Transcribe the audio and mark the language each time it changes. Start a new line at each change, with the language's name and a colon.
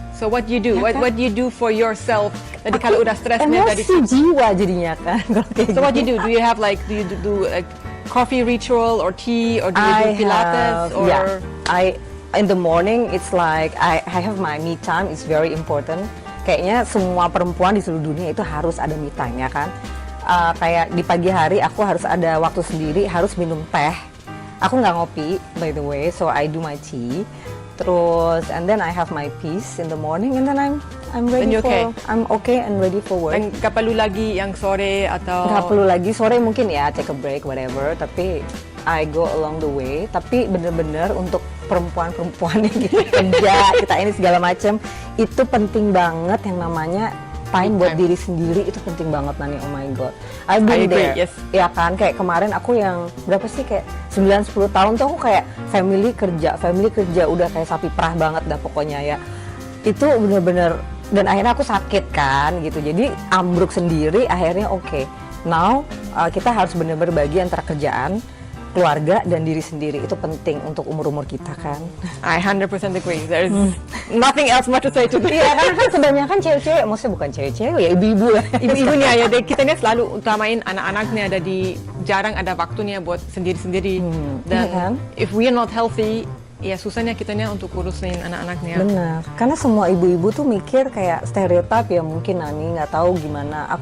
English: So what you do?
Indonesian: Ya,
English: What you do for yourself?
Indonesian: Jadi kalau udah stresnya tadi. Emosi jiwa jadinya kan.
English: So what you do? Do you have like coffee ritual or tea, or do you do Pilates or? Yeah, in the morning it's like I have my me time. It's very important.
Indonesian: Kayaknya semua perempuan di seluruh dunia itu harus ada me time ya kan. Kayak di pagi hari aku harus ada waktu sendiri, harus minum teh. Aku nggak ngopi
English: by the way, so I do my tea. Terus and then I have my peace in the morning and then I'm ready I'm okay and ready for work.
Indonesian: Dan nggak perlu lagi yang sore atau? Nggak perlu lagi sore, mungkin ya
English: take a break whatever. Tapi I go along the way.
Indonesian: Tapi bener-bener untuk perempuan-perempuan yang kita kerja, kita ini segala macam, itu penting banget yang namanya time buat diri sendiri, itu penting banget Nani.
English: Oh my god, I've been there. Yes.
Indonesian: Ya kan, kayak kemarin aku yang berapa sih, kayak 9-10 tahun tuh aku kayak family kerja udah kayak sapi perah banget dah pokoknya ya. Itu bener-bener, dan akhirnya aku sakit kan gitu, jadi ambruk sendiri. Akhirnya now kita harus bener-bener bagi antara kerjaan, keluarga dan diri sendiri. Itu penting untuk umur-umur kita kan.
English: I 100% agree. There's nothing else much to say to this.
Indonesian: Iya kan kebanyakan cewek-cewek, maksudnya bukan cewek-cewek ya, ibu-ibu lah. Ibu-ibunya ya, kita ini selalu utamain anak-anaknya, jarang ada waktunya buat sendiri-sendiri. Dan kan?
English: if we are not healthy,
Indonesian: ya susahnya kitanya untuk urusin anak-anaknya. Benar, karena semua ibu-ibu tuh mikir kayak stereotip ya, mungkin Nani nggak tahu gimana.